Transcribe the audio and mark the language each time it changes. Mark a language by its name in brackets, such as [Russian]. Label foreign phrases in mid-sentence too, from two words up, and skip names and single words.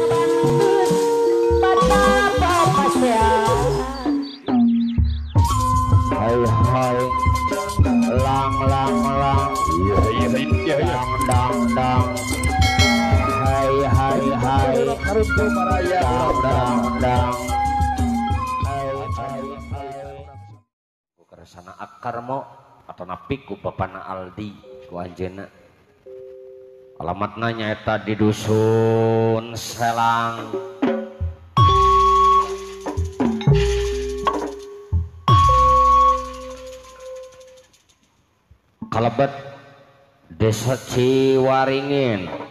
[Sundanese] Hai hai lang lang lang dang dang dang hai hai hai dang dang dang keresana akarmo atau napiku bapana Aldi ku anjeuna alamatna nyaeta di dusun Selang kalebet Desa Ciwaringin